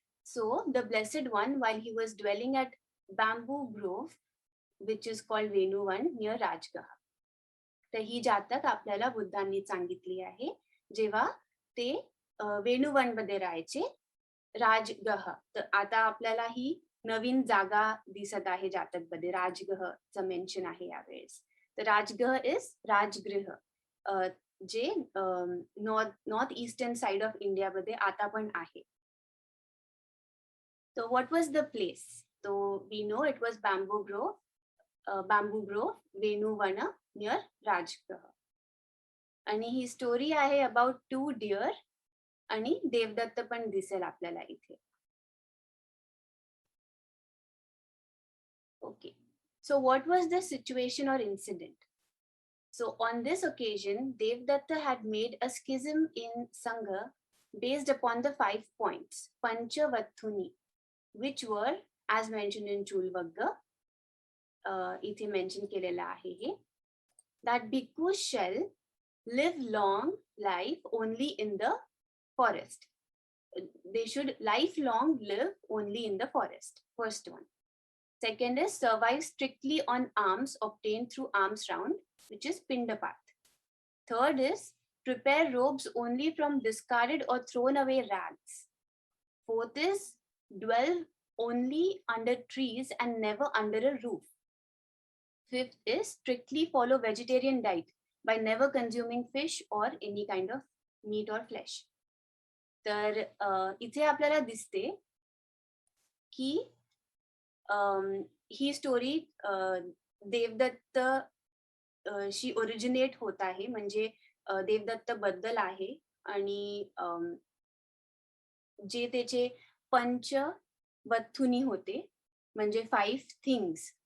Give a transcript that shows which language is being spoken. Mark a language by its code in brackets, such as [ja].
[en] So the Blessed One, while he was dwelling at Bamboo Grove, which is called Venuvan near Rajgah. [mr] तर ही जातक आपल्याला बुद्धांनी सांगितली आहे जेव्हा ते वेणुवन मध्ये राहायचे, राजगह. तर आता आपल्याला ही नवीन जागा दिसत आहे जातक मध्ये, राजगहचं मेन्शन आहे यावेळेस. तर राजगह इज राजगृह, जे north eastern side of India मध्ये आता पण आहे. [en] So what was the place? So we know it was Bamboo Grove, Venuvana near Rajgah. [mr] आणि ही स्टोरी आहे अबाउट 2 deer, आणि देवदत्त पण दिसेल आपल्याला इथे. [en] Okay. So what was the situation or incident? So on this occasion, Devdatta had made a schism in Sangha based upon the 5 points, Panchavathuni, which were, as mentioned in Chulvagga, [mr] इथे mention केलेला आहे हे, [en] that bhikkhus shall live long life only in the forest. They should lifelong live only in the forest. First one. Second is survive strictly on alms obtained through alms round, which is Pindapat. Third is prepare robes only from discarded or thrown away rags. Fourth is dwell only under trees and never under a roof. Fifth is strictly follow vegetarian diet by never consuming fish or any kind of meat or flesh. [mr] तर इथे आपल्याला दिसते की ही story Devdatt शी originate होत आहे, म्हणजे देवदत्त बद्दल आहे. आणि जे त्याचे पंचवथुनी होते, म्हणजे 5 थिंग्स.